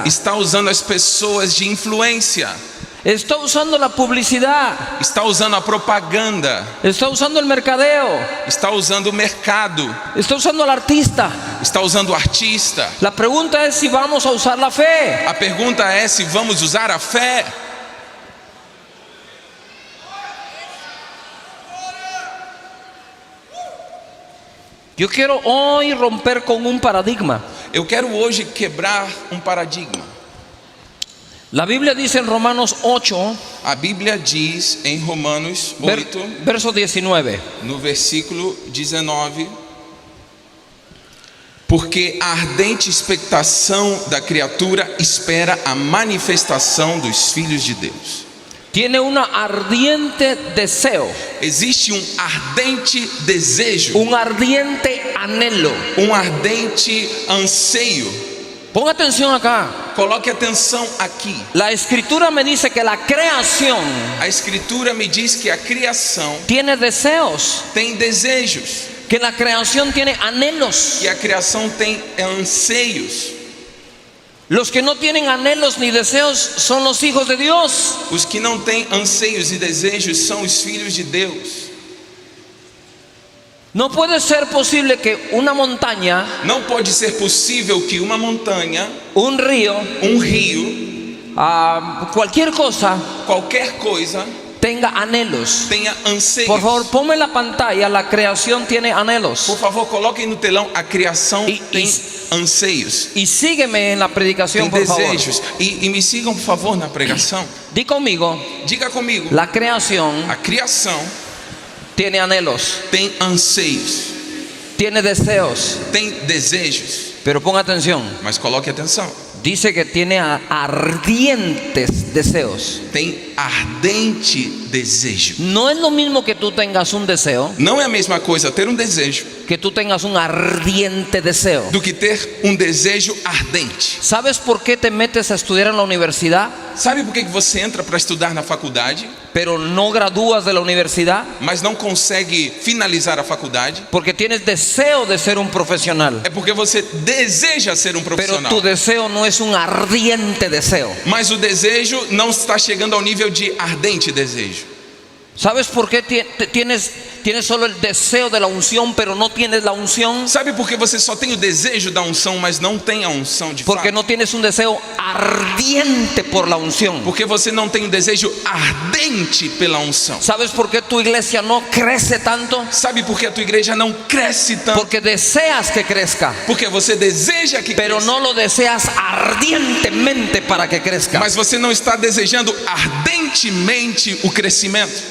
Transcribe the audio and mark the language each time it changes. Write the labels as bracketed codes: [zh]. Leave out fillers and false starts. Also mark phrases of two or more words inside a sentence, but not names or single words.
[pt] Está usando as pessoas de influência, [es] está usando la publicidad, [pt] está usando a propaganda, [es] está usando el mercadeo, [pt] está usando o mercado, [es] está usando al artista. [pt] está usando o artista. [es] La pregunta es si vamos a usar la fe. [pt] A pergunta é se vamos usar a fé. [es] Yo quiero hoy romper con un paradigma. [pt] Eu quero hoje quebrar um paradigma. [es] La Biblia dice en Romanos 8, [pt] A Bíblia diz em Romanos 8, [es] verso 19. [pt] no versículo 19: porque a ardente expectação da criatura espera a manifestação dos filhos de Deus. [es] Tiene una ardiente deseo, [pt] Existe um ardente desejo, [es] un ardiente anhelo. [pt] um ardente anseio. [es] Ponga atención acá. [pt] Coloque atenção aqui. [es] La escritura me dice que la creación [pt] A Escritura me diz que a criação [es] tiene deseos, [pt] tem desejos, [es] que la creación tiene anhelos. [pt] que a criação tem anseios. [es] Los que no tienen anhelos ni deseos son los hijos de Dios. [pt] Os que não têm anseios e desejos são os filhos de Deus. [es] No puede ser posible que una montaña, [pt] Não pode ser possível que uma montanha, [es] un río, [pt] um rio, [es] cualquier cosa [pt] qualquer coisa [es] tenga anhelos. [pt] tenha anseios. [es] Por favor, ponme en la pantalla, la creación tiene anhelos. [pt] Por favor, coloquem no telão: a criação E- tem e- anseios, [es] Y sígueme en la [pt] tem [es] predicación, por favor. [pt] desejos. E me sigam, por favor, na pregação. [es] Di conmigo, [pt] Diga comigo: [es] la creación [pt] a criação [es] tiene anhelos, [pt] tem anseios, [es] tiene deseos. [pt] tem desejos. [es] Pero ponga atención, [pt] Mas coloque atenção: [es] dice que tiene ardientes deseos. [pt] tem ardente desejo. [es] No es lo mismo que tú tengas un deseo, [pt] Não é a mesma coisa ter um desejo [es] que tú tengas un ardiente deseo. [pt] do que ter um desejo ardente. [es] ¿Sabes por qué te metes a estudiar en la universidad, [pt] Sabe por que você entra para estudar na faculdade, [es] pero no gradúas de la universidad? [pt] mas não consegue finalizar a faculdade? [es] Porque tienes deseo de ser un profesional, [pt] É porque você deseja ser um [es] pero [pt] profissional, [es] tu deseo no es un ardiente deseo. [pt] mas o desejo não está chegando ao nível de ardente desejo. [es] ¿Sabes por qué tienes solo el deseo de la unción, pero no tienes la unción? [pt] Sabe por que você só tem o desejo da unção, mas não tem a unção de [es] Porque [pt] fato? [es] no tienes un deseo ardiente por la unción. [pt] Porque você não tem o desejo ardente pela unção. [es] ¿Sabes por qué tu iglesia no crece tanto? [pt] Sabe por que a tua igreja não cresce tanto? [es] Porque deseas que crezca, [pt] Porque você deseja que [es] pero [pt] cresça, [es] no lo deseas ardientemente para que crezca. [pt] mas você não está desejando ardentemente o crescimento.